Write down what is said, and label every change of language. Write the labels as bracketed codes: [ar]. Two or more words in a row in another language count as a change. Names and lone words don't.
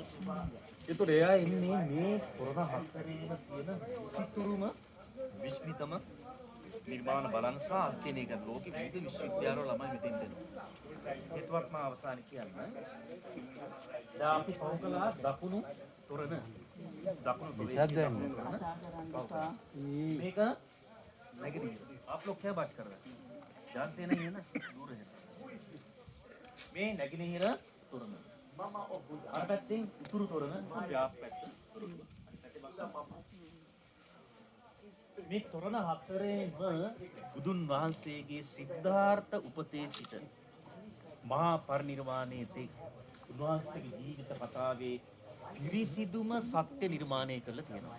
[si] ඒතකොට එයා එන්නේ මේ තොරණ හතරේම තියෙන විසිතුරුම විස්මිතම නිර්මාණ බලන සහ අධ්‍යයනය කරන ලෝකෙ විවිධ විශ්වවිද්‍යාලවල ළමයි මෙතෙන් දෙනවා. ඒකවත් මම අවසානයේ කියන්න. දැන් අපි පෞකලා දකුණු තොරණ दक्षिण මේක [hi] नेगेटिव आप लोग क्या बात कर रहे हैं जानते नहीं है ना दूर है [si] මේ නැගිනහිර තොරණ අර පැත්තෙන් උතුරු තොරණ ව්‍යාප පැත්ත මේ තොරණ හතරේම බුදුන් වහන්සේගේ සිද්ධාර්ථ උපතේ සිට මහා පරිනිර්වාණයේ තෙක් උන්වහන්සේගේ ජීවිත කතාවේ පිරිසිදුම සත්‍ය නිර්මාණය කරලා තියෙනවා.